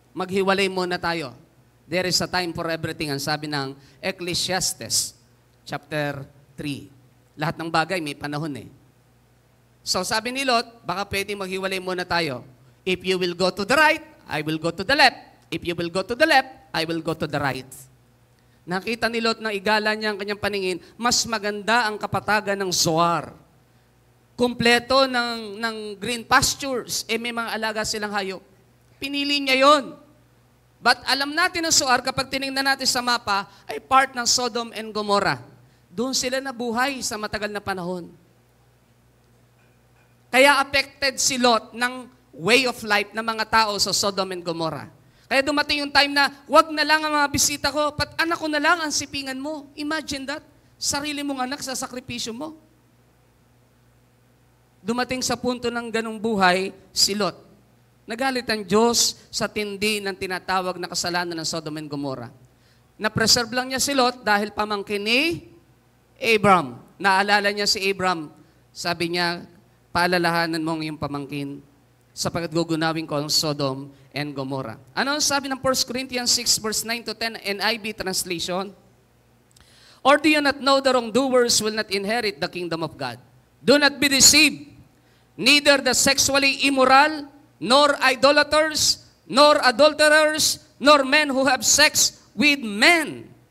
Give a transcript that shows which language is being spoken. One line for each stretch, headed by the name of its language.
Filipino: Maghiwalay muna tayo.
English: There is a time for everything,
Filipino: ang sabi ng
English: Ecclesiastes, chapter 3.
Filipino: Lahat ng bagay may panahon eh. So sabi ni Lot, baka pwedeng maghiwalay muna tayo.
English: If you will go to the right, I will go to the left. If you will go to the left, I will go to the right.
Filipino: Nakita ni Lot na igala niya ang kanyang paningin, mas maganda ang kapatagan ng Zoar. Kumpleto ng green pastures, may mga alaga silang hayop. Pinili niya yon. But alam natin ang Zoar, kapag tinignan natin sa mapa, ay part ng Sodom and Gomorrah. Doon sila nabuhay sa matagal na panahon. Kaya affected si Lot ng
English: way of life
Filipino: ng mga tao sa Sodom and Gomorrah. Kaya dumating yung time na, wag na lang ang mga bisita ko, pat anak ko na lang ang sipingan mo. Imagine that. Sarili mong anak sa sakripisyo mo. Dumating sa punto ng ganong buhay, si Lot. Nagalit ang Diyos sa tindi ng tinatawag na kasalanan ng Sodom and Gomorrah. Na-preserve lang niya si Lot dahil pamangkin ni Abram. Naalala niya si Abram. Sabi niya, paalalahanan mo ang iyong pamangkin sapagkat gugunawin ko ang Sodom and Gomorrah. Ano ang sabi ng 1 Corinthians 6 verse 9 to 10 NIV translation?
English: Or do you not know the wrongdoers will not inherit the kingdom of God? Do not be deceived. Neither the sexually immoral, nor idolaters, nor adulterers, nor men who have sex with men.